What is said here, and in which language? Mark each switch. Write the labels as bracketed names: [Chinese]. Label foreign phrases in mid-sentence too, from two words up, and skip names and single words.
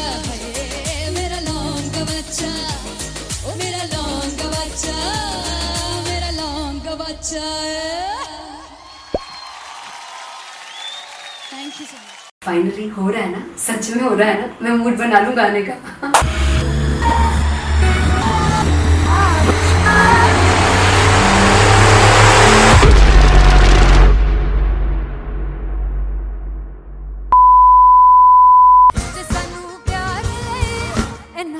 [Hindi] है, मेरा लौंग बच्चा, ओ मेरा लौंग बच्चा, मेरा लौंग बच्चा। [English] thank you so much. [Hindi] फाइनली हो रहा है ना, सच में हो रहा है ना, मैं मूड बना लूं गाने का। [Punjabi] ਜੇ ਸਾਨੂੰ ਪਿਆਰ ਹੈ ਇੰਨਾ